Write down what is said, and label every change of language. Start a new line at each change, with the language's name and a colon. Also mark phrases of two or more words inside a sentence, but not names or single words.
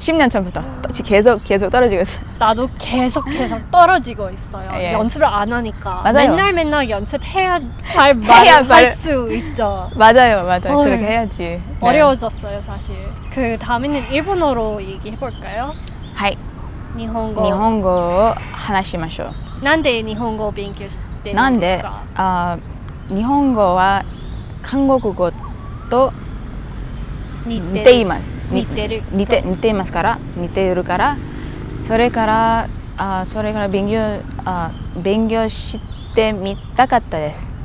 Korean: 10년 전부터 계속 떨어지고 있어요. 나도 계속 떨어지고 있어요. 예. 연습을 안 하니까. 맞아요. 맨날 연습해야 잘 말할 수 있죠. 맞아요. 헐. 그렇게 해야지. 네. 어려워졌어요, 사실. 그 다음에는 일본어로 얘기해볼까요?
Japanese: はい。
Korean: 일본어.
Japanese: 日本語を話しましょう。なんで日本語を勉強してるなんでんですか？日本語は韓国語と似似ています。似てる。似ていますから似ているからそれから勉強してみたかったです。